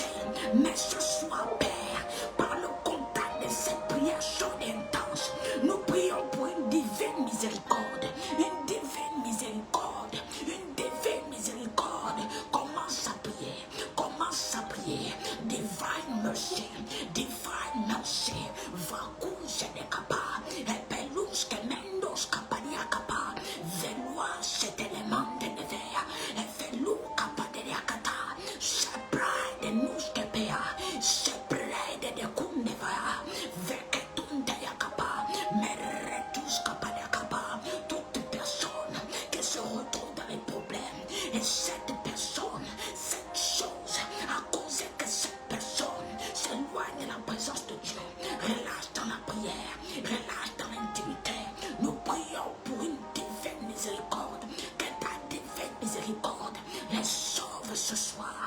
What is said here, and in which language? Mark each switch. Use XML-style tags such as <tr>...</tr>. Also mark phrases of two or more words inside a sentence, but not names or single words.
<fr>Mais ce soir, Père, par le contact de cette prière chaude et intense, nous prions pour une divine miséricorde, une divine miséricorde, une divine miséricorde. Commence à prier, commence à prier.</fr> <en>Divine mercy, divine mercy. Vacuum de capa, epelus que mendos capadia capa, velua cet élément de nevea, efelu capa de yakata, seprai de nus que pea, seprai de kuneva, veketun de yakapa, meretus capa de capa.</en> <fr>Toute personne qui se retrouve dans les problèmes, et cette personne, cette chose, à cause que cette personne s'éloigne de la présence de Dieu, relâche dans la prière, relâche dans l'intimité. Nous prions pour une divine miséricorde, que ta divine miséricorde les sauve ce soir,</fr>